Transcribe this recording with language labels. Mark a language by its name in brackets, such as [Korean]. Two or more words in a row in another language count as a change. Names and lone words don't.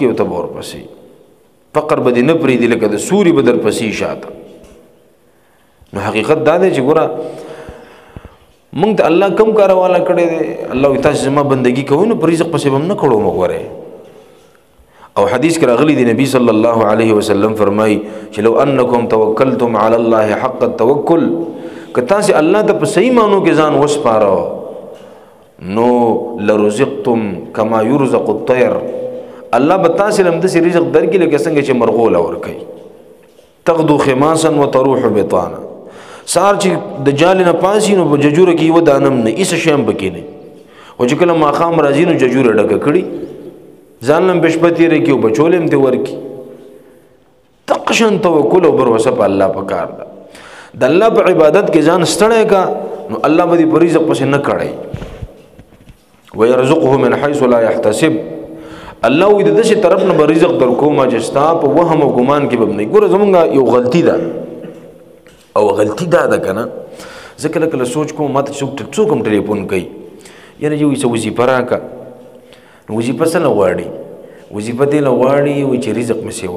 [Pashto] او ته به ورپسې فقر به دې نه پرېږدي لکه د سوري به در پسې شاته نو حقیقت دا دی چې ګوره مونږ ته الله کم کارواله کړی دی الله وایي تاسې زما بندګي کوئ نو په رزق پسې به هم نه کړو وګورئ او حدیث کې راغلی دی نبی [Arabic] صلی الله علیه وسلم [Pashto] فرمایي چې [Arabic] لو انکم توکلتم علی الله حق التوکل [Pashto] که تاسې الله ته په صحیح معنو کې ځان وسپاره نو لرزقتم [Arabic] کما یرزق الطیر [Pashto] الله به تاسې له همداسې رزق درکړي لکه څنګه چې مرغوله ورکوي [Arabic] تغدو خماسا وتروح بطانا [Pashto] سهار چې د جال نه پاسي نو په ججوره کې یوه دانه هم نه هېڅ شی هم پکې نه خو چې کله ماښام راځي نو ججوره ډکه کړي ځان له هم په شپه تېره کړي او بچولی هم ترې ورکړي دغه شان توکل او بروسه په الله پکار ده د الله په عبادت کې ځان ستړی کا نو الله به دې په رزق پسې نه کړی [Arabic] ويرزقه من حيث لا يحتسب [Pashto] الله وي د دې طرف نه رزق در کومه چې ستا په وهم او ګمان کې به نه ګوره زمونږ یو غلطي ده او غلطي دا ده کنه زه کله کله سوچ کوم ماته څوک هم ټلیفون کوي یاره یو څه وظیفه راکړه نو وظیفه څه نه غواړي وظیفه دې نه غواړي وایي چې رزق مې سیوا